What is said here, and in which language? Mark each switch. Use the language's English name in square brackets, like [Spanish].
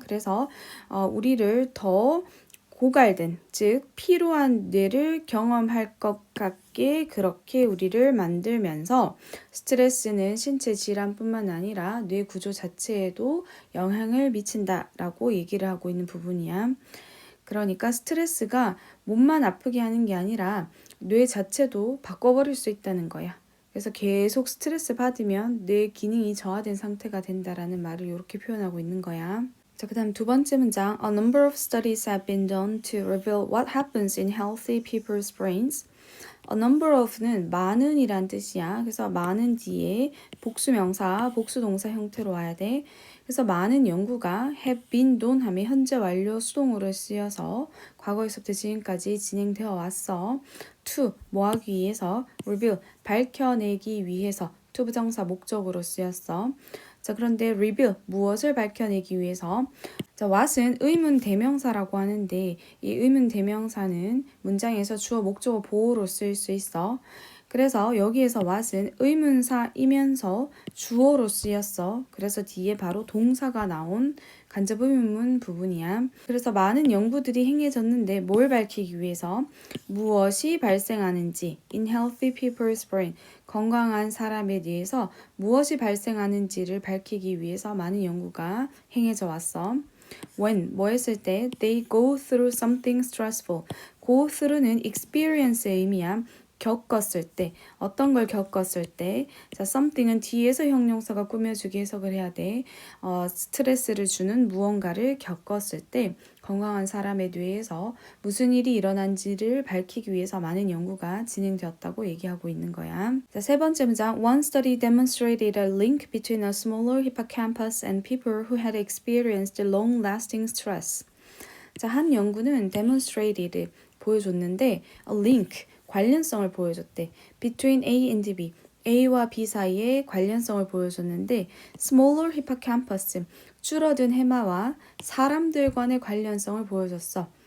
[Korean] 그래서 우리를 더 고갈된, 즉 피로한 뇌를 경험할 것 같게 그렇게 우리를 만들면서 스트레스는 신체 질환뿐만 아니라 뇌 구조 자체에도 영향을 미친다라고 얘기를 하고 있는 부분이야. 그러니까 스트레스가 몸만 아프게 하는 게 아니라 뇌 자체도 바꿔버릴 수 있다는 거야. 그래서 계속 스트레스 받으면 뇌 기능이 저하된 상태가 된다라는 말을 이렇게 표현하고 있는 거야. 자, 그 다음 두 번째 문장. [English] A number of studies have been done to reveal what happens in healthy people's brains. A number of [Korean] 는 많은이란 뜻이야. 그래서 많은 뒤에 복수명사, 복수동사 형태로 와야 돼. 그래서 많은 연구가 [English] have been done [Korean] 하면 현재 완료 수동으로 쓰여서 과거에서부터 지금까지 진행되어 왔어. to 뭐 하기 위해서, reveal 밝혀내기 위해서 to 부정사 목적으로 쓰였어. 자, 그런데 reveal 무엇을 밝혀내기 위해서. 자, what은 의문 대명사라고 하는데 이 의문 대명사는 문장에서 주어 목적어 보호로 쓰일 수 있어. 그래서 여기에서 what은 의문사이면서 주어로 쓰였어. 그래서 뒤에 바로 동사가 나온 간접 의문문 부분이야. 그래서 많은 연구들이 행해졌는데 뭘 밝히기 위해서? 무엇이 발생하는지 [English] in healthy people's brain, [Korean] 건강한 사람에 대해서 무엇이 발생하는지를 밝히기 위해서 많은 연구가 행해져 왔어. [English] When [Korean] 뭐 했을 때 [English] they go through something stressful. go through [Korean] 는 experience의 의미야. 겪었을 때, 어떤 걸 겪었을 때. 자, something은 뒤에서 형용사가 꾸며주기 해석을 해야 돼. 스트레스를 주는 무언가를 겪었을 때 건강한 사람의 뇌에서 무슨 일이 일어난지를 밝히기 위해서 많은 연구가 진행되었다고 얘기하고 있는 거야. 자, 세 번째 문장. [English] One study demonstrated a link between a smaller hippocampus and people who had experienced long-lasting stress. [Korean] 자, 한 연구는 demonstrated 보여줬는데 a link 관련성을 보여줬대. [English] Between A and B, [Korean] A와 B 사이에 관련성을 보여줬는데 [English] smaller hippocampus, [Korean] 줄어든 해마와 사람들 간의 관련성을 보여줬어.